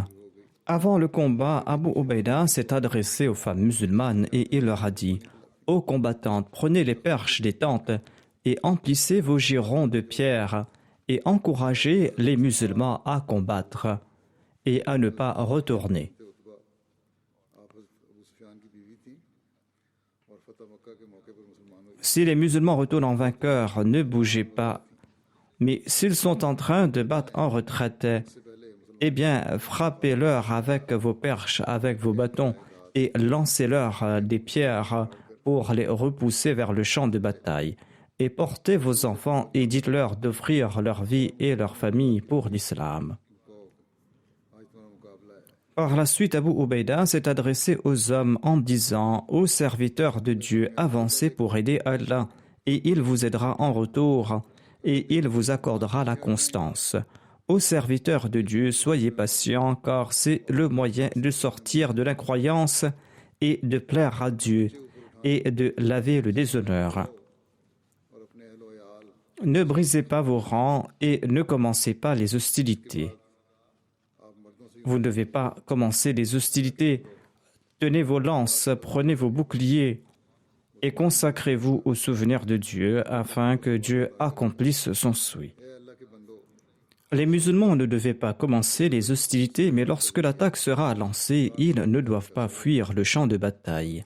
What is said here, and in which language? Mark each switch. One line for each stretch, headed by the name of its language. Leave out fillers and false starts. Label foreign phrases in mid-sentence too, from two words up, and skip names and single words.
French: Avant le combat, Abu Ubaïda s'est adressé aux femmes musulmanes et il leur a dit « Ô combattantes, prenez les perches des tentes et emplissez vos girons de pierre et encouragez les musulmans à combattre et à ne pas retourner. »
Urdu: आप अबू सुफियान की बीवी थी और फतह मक्का के मौके पर मुसलमानों
French: Si les musulmans retournent en vainqueur, ne bougez pas. Mais s'ils sont en train de battre en retraite, eh bien, frappez-leur avec vos perches, avec vos bâtons, et lancez-leur des pierres pour les repousser vers le champ de bataille. Et portez vos enfants et dites-leur d'offrir leur vie et leur famille pour l'islam.
Urdu: आज तुम्हारा मुकाबला है।
French: Par la suite, Abu Ubaïda s'est adressé aux hommes en disant « Ô serviteurs de Dieu, avancez pour aider Allah, et il vous aidera en retour, et il vous accordera la constance. Ô serviteurs de Dieu, soyez patients, car c'est le moyen de sortir de l'incroyance et de plaire à Dieu, et de laver le déshonneur.
Urdu: और अपने अहल व याल
French: Ne brisez pas vos rangs et ne commencez pas les hostilités.
Urdu: आप मर्दों से
French: Vous ne devez pas commencer les hostilités. Tenez vos lances, prenez vos boucliers et consacrez-vous au souvenir de Dieu afin que Dieu accomplisse son souhait. Les musulmans ne devaient pas commencer les hostilités, mais lorsque l'attaque sera lancée, ils ne doivent pas fuir le champ de bataille.